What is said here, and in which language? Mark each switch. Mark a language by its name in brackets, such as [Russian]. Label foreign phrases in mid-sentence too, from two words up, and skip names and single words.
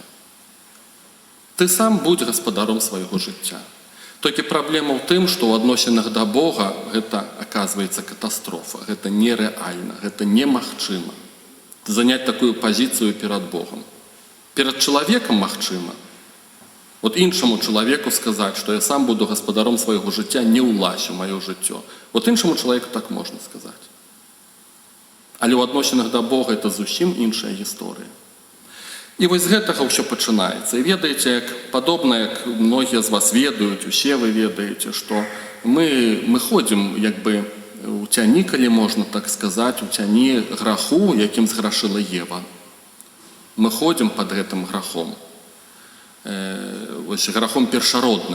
[Belarusian] Ты сам будь гаспадаром свайго жыцця. Толькі праблема ў тым, што ў адносінах да Бога гэта, аказваецца, катастрофа. Гэта нерэальна, гэта немагчыма. Заняць такую пазіцыю перад Богом. Перад чалавекам магчыма, [Ukrainian] От іншому чоловіку сказати, що я сам буду господаром свого життя, не улазь у моє життя. От іншому чоловіку так можна сказати. Але у відносинах до Бога це зовсім інша історія. [Belarusian] І ось з гэтага ўсё пачынаецца. І ведаеце, як падобна, як многія з вас ведаюць, усе вы ведаеце, што мы ходзім як бы у цяні, калі можна так сказаць, у цяні граху, якім зграшыла Ева. Мы ходзім пад гэтым грахом. Ось грахом першародным.